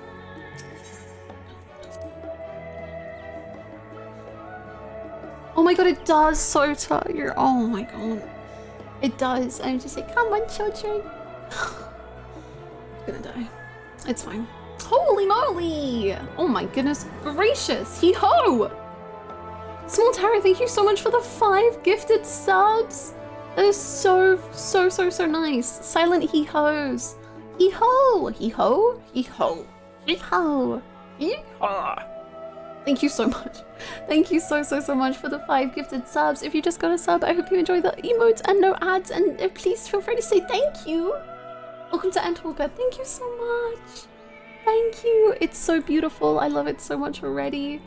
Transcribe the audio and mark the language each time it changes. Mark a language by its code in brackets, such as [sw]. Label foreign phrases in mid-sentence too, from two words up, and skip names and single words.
[en] Oh my god, it does so tired. Oh my god. It does. I'm just like, come on, children. I'm gonna die. It's fine. Holy moly! Oh my goodness gracious. Hee-ho! Small Tara, thank you so much for the 5 gifted subs. That is so nice. Silent hee-hoes. Hee-ho! Hee-ho! Hee-ho! Hee-ho! Hee-ho! Thank you so much. Thank you so much for the 5 gifted subs. If you just got a sub, I hope you enjoy the emotes and no ads, and please feel free to say thank you. Welcome to Endwalker. Thank you so much. Thank you. It's so beautiful. I love it so much already.